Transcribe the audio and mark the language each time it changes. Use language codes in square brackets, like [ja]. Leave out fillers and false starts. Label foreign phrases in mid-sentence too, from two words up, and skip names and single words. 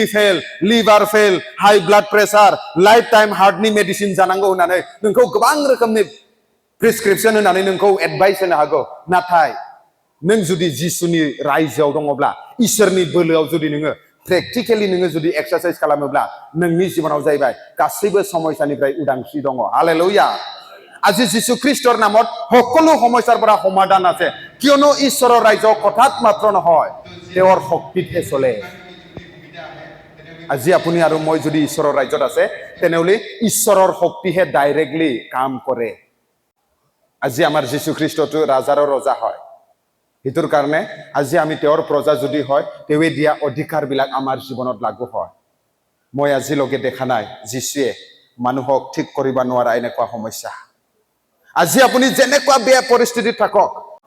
[en] fail liver fail high blood pressure life time [brx] हार्टनि मेडिसिन जानांगौ होननानै नोंखौ गोबां रोखोमनि प्रेसक्रिप्शन होनानै नोंखौ एडभाइस होनो हागौ नाथाय नों जुदि जिसुनि रायजोआव दङब्ला इसोरनि बोलोआव जुदि नोङो प्रेक्टिकेलि नोङो जुदि एक्सारसाइज खालामोब्ला नोंनि जिबनाव जाहैबाय गासैबो समस्यानिफ्राय उदांस्रि दङ हालेलुया [as] আজি যীশু খ্ৰীষ্টৰ নামত সকলো সমস্যাৰ পৰা সমাধান আছে কিয়নো ঈশ্বৰৰ ৰাজ্য কথাত মাত্ৰ নহয় তেওঁৰ শক্তিতহে চলে আজি আপুনি আৰু মই যদি ঈশ্বৰৰ ৰাজ্যত আছে তেনেহলে ঈশ্বৰৰ শক্তিহে ডাইৰেক্টলি কাম কৰে আজি আমাৰ যীশু খ্ৰীষ্টটো ৰাজাৰ ৰজা হয় হিতুৰ কাৰণে আজি আমি তেওঁৰ প্ৰজা যদি হয় তেৱে দিয়া অধিকাৰবিলাক আমাৰ জীৱনত লাগু হয় মই আজিলৈকে দেখা নাই যীশুৱে মানুহক ঠিক কৰিব নোৱাৰা এনেকুৱা সমস্যা আজি আপুনি যেনেকুৱা বেয়া পৰিস্থিতিত থাকক